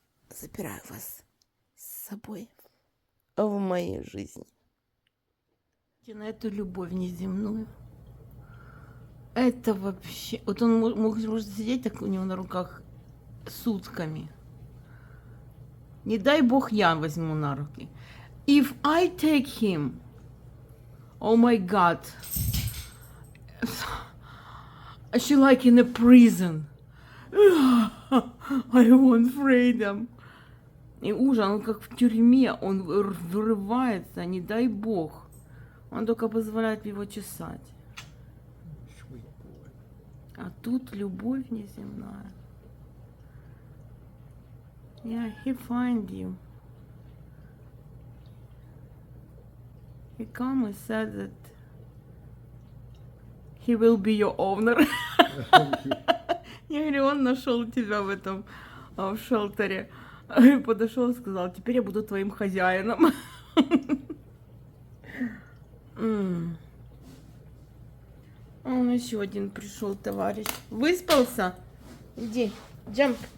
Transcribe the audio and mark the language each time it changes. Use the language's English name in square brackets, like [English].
[Russian] Забираю вас с собой в моей жизни. На эту любовь неземную. Это вообще... Вот он может сидеть так у него на руках сутками. Не дай бог я возьму на руки. [English] If I take him, oh my God, she like in a prison. I want freedom. [Russian] И ужас, он как в тюрьме, он вырывается, не дай бог. Он только позволяет его чесать. А тут любовь неземная. [English] Yeah, he find you. He come and said that he will be your owner. [Russian] Я говорю, он нашел тебя в этом, в шелтере. Подошел и сказал, теперь я буду твоим хозяином. Он еще один пришел, товарищ. Выспался? Иди, jump.